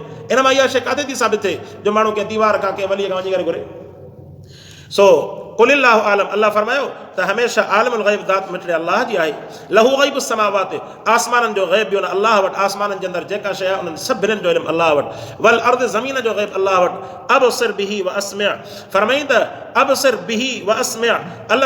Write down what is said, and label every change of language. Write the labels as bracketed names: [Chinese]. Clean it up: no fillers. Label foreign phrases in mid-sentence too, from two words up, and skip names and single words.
[Sindhi] इन मां इहा शइ काथे थी साबित थिए जो माण्हू कंहिं दीवार खां कंहिं वलीअ खां वञी करे घुरे? सो [Arabic] قل الله أعلم, [Sindhi] अल्लाह फरमायो त हमेशह [Arabic] عالم الغيب [Sindhi] ज़ात मिठड़े अल्लाह जी आहे। [Arabic] له غيب السماوات, [Sindhi] आसमाननि जो ग़ैब बि हुन अल्लाह वटि, आसमाननि जे अंदरि जेका शइ आहे उन्हनि सभिनीनि जो इल्मु अल्लाह वटि। [Arabic] والأرض, [Sindhi] ज़मीन जो ग़ैब अल्लाह वटि। [Arabic] أبصر به وأسمع, [Sindhi] फरमाईं त [Arabic] أبصر به وأسمع, अल्लाह